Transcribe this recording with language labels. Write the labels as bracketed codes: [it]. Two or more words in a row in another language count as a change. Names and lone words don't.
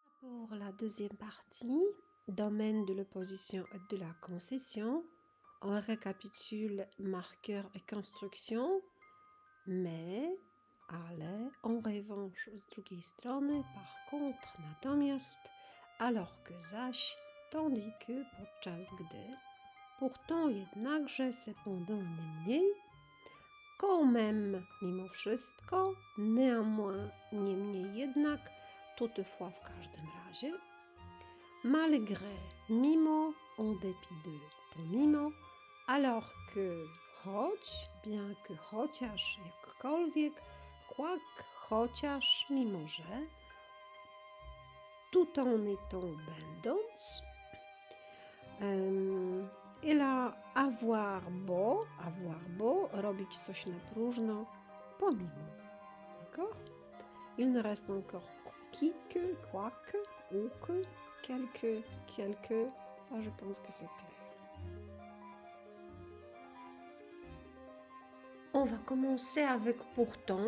[fr] Pour la deuxième partie, domaine de l'opposition et de la concession, on récapitule marqueur et construction, mais, ale, en revanche, [pl] z drugiej strony, [fr] par contre, natomiast, alors que zaś, tandis que, [pl] podczas gdy, [fr] pourtant, jednakże, cependant, niemniej, quand même, [pl] mimo wszystko, néanmoins, niemniej jednak, toutefois, w każdym razie, malgré, mimo, [fr] en dépit de, pomimo, alors que, choć, bien que, [pl] chociaż, jakkolwiek, quoique, chociaż, mimo że, [fr] tout en étant, [pl] będąc, i [fr] la avoir [pl] bo, robić coś na próżno, pomimo. [fr] D'accord? Il ne reste encore qui que, quoique, ou que, quelque, ça je pense que c'est clair. On va commencer avec pourtant.